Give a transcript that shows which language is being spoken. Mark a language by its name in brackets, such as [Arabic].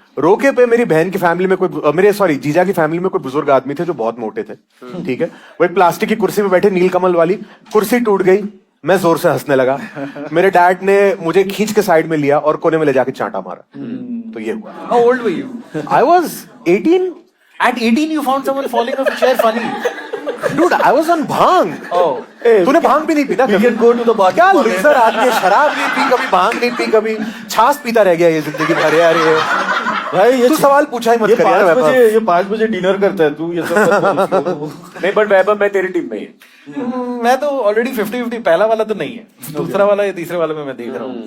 [Hindi] रोके पे मेरी बहन की फैमिली में कोई जीजा की फैमिली में कोई बुजुर्ग आदमी थे जो बहुत मोटे थे, ठीक है। वो एक प्लास्टिक की कुर्सी पे बैठे, नीलकमल वाली कुर्सी टूट गई, मैं जोर से हंसने लगा। मेरे डैड ने मुझे खींच के साइड में लिया और कोने में ले जाके चांटा मारा। तो ये हुआ। [English] How old were you? I was 18. At 18 you found someone falling off a chair funny. Dude, I was on bhang. [Hindi] तूने भांग भी नहीं पी ना? [English] We can go to the bar. [Hindi] क्या लूजर आदमी है, शराब नहीं पी कभी, भांग नहीं पी कभी, छाछ पीता रह गया ये जिंदगी भर यार। ये भाई ये तू सवाल पूछा ही मत कर यार। ये 5 बजे डिनर करता है तू, ये सब नहीं, बट वैभव मैं तेरी टीम में ही। मैं तो ऑलरेडी 50-50, पहला वाला तो नहीं है, दूसरा वाला या तीसरे वाले में मैं देख रहा हूँ।